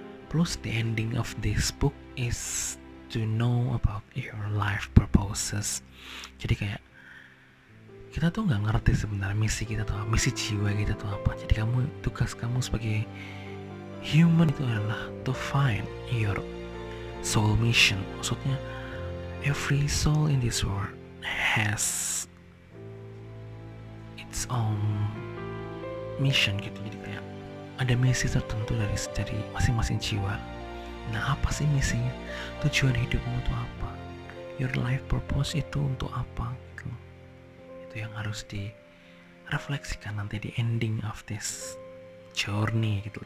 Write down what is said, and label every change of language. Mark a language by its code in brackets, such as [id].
[en] Plus the ending of this book is to know about your life purposes. [id] Jadi kayak kita tuh nggak ngerti sebenarnya misi kita tuh apa, misi jiwa kita tuh apa. Jadi tugas kamu sebagai human itu adalah [en] to find your soul mission. [id] Maksudnya [en] every soul in this world has its own mission [id] gitu. Jadi kayak ada misi tertentu dari masing-masing jiwa. Nah, apa sih misinya? Tujuan hidupmu itu apa? [en] Your life purpose [id] itu untuk apa gitu. Itu yang harus direfleksikan nanti di [en] ending of this journey [id] gitu.